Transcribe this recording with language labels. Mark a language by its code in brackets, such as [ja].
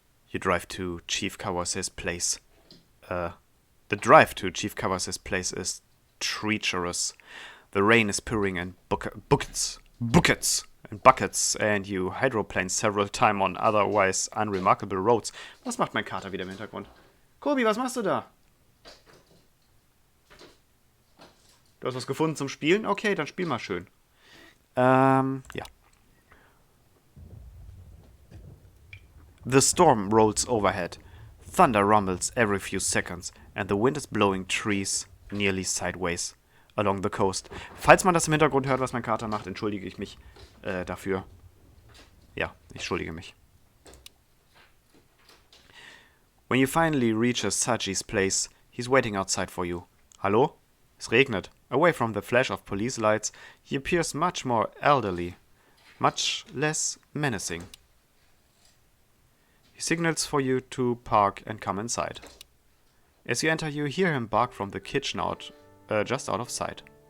[en] You drive to Chief Kawase's place. The drive to Chief Kawase's place is treacherous. The rain is pouring in buckets, and you hydroplane several times on otherwise unremarkable roads. [de] Was macht mein Kater wieder im Hintergrund? Kobi, was machst du da? Du hast was gefunden zum Spielen? Okay, dann spiel mal schön. Ja. [en] The storm rolls overhead. Thunder rumbles every few seconds, and the wind is blowing trees nearly sideways along the coast. [de] Falls man das im Hintergrund hört, was mein Kater macht, entschuldige ich mich dafür. Ja, ich entschuldige mich. [en] When you finally reach Saji's place, he's waiting outside for you. [de] Hallo? Es regnet. [en] Away from the flash of police lights, he appears much more elderly, much less menacing. He signals for you to park and come inside. As you enter, you hear him bark from the kitchen just out of sight.